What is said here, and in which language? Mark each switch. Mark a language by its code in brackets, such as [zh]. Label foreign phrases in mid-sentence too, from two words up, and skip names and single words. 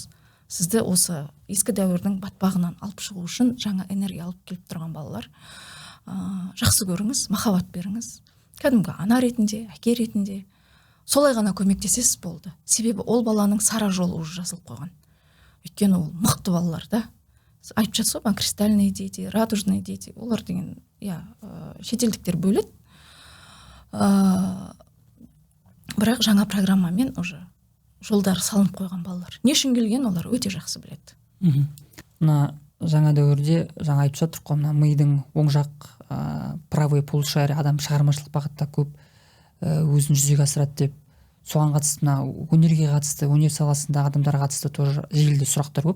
[kk] Сізді осы ескі дәуірдің батпағынан алып шығу үшін жаңа энергия алып келіп тұрған балалар. Жақсы көріңіз, махаббат беріңіз. Кәдімгі ана ретінде, әке ретінде. Солай ғана көмектесесіз болды. Себебі ол баланың сара жолы уже жазылып қойған. Өйткені ол мықты балалар да. Айтып жатсыз ғой, [ru] кристальный дети, радужный дети. [kk] Олар деген, шетелдіктер бөледі. Бірақ жаңа программамен уже жолдар салынып қойған балалар. Не үшін келген, олар өте жақсы біледі. Мына жаңа дәуірде, жаңа айтып жатыр ғой, мына мидың оң жақ [ru] правый полушарий [kk] адам шығармашылық бағытта көп өзін жүзеге асырады деп, соған қатысты, мына өнерге қатысты, өнер саласындағы адамдарға қатысты тоже желіде сұрақтар көп.